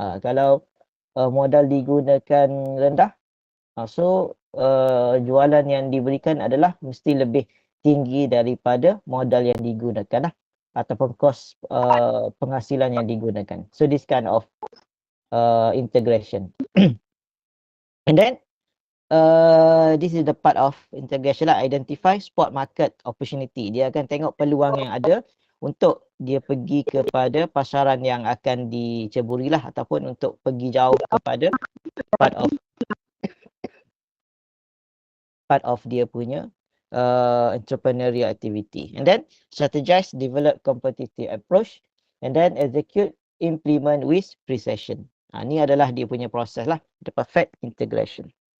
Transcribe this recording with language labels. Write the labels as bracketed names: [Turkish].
[Malay] Kalau modal digunakan rendah, so jualan yang diberikan adalah mesti lebih tinggi daripada modal yang digunakan lah, ataupun kos penghasilan yang digunakan. [English] So this kind of integration. And then this is the part of integration lah. Identify spot market opportunity. [Malay] Dia akan tengok peluang yang ada untuk dia pergi kepada pasaran yang akan diceburi lah, ataupun untuk pergi jauh kepada part of dia punya entrepreneurial activity. [English] And then strategize, develop competitive approach, and then execute, implement with precision. [Malay] Ni adalah dia punya proses lah, [English] the perfect integration.